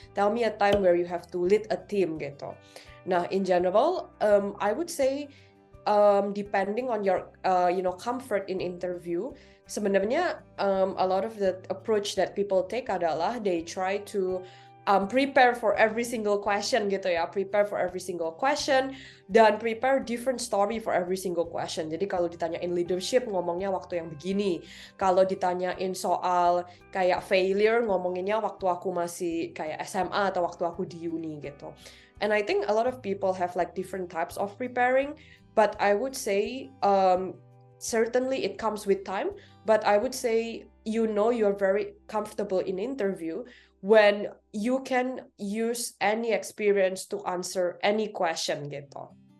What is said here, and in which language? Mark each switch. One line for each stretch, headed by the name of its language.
English: Tell me a time where you have to lead a team gitu. Nah, in general, I would say depending on your comfort in interview, sebenarnya a lot of the approach that people take adalah they try to prepare for every single question gitu ya, prepare for every single question, dan prepare different story for every single question.
Indonesian: Jadi kalau ditanyain leadership, ngomongnya waktu yang begini. Kalau ditanyain soal kayak failure, ngomonginnya waktu aku masih kayak SMA atau waktu aku di uni gitu.
English: And I think a lot of people have like different types of preparing, but I would say certainly it comes with time, but I would say you're very comfortable in interview when you can use any experience to answer any question gitu.